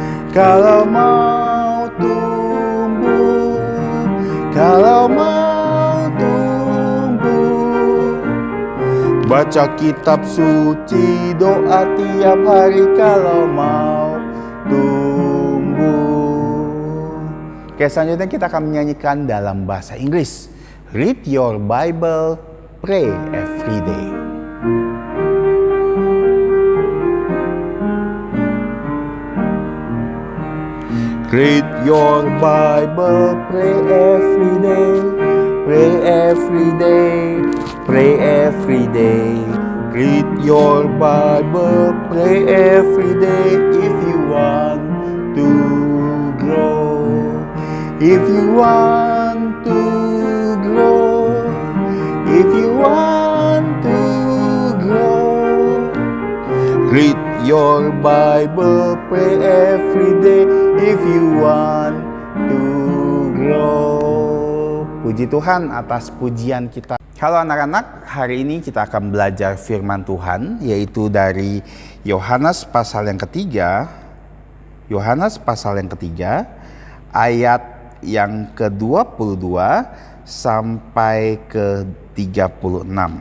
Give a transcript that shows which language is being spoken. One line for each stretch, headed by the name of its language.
Indonesian: Kalau mau tumbuh, kalau mau tumbuh. Baca kitab suci, doa tiap hari kalau mau tumbuh. Oke, selanjutnya kita akan menyanyikan dalam bahasa Inggris.
English: Read your Bible, pray every day. Read your Bible, pray every day. Pray every day, pray every day. Read your Bible, pray every day if you want to grow. If you want to grow, if you want to grow. Read your Bible, pray every day if you want to grow.
Indonesian: Puji Tuhan atas pujian kita. Halo anak-anak, hari ini kita akan belajar firman Tuhan, yaitu dari Yohanes pasal yang ketiga. Yohanes pasal yang ketiga, ayat yang ke-22 sampai ke-36.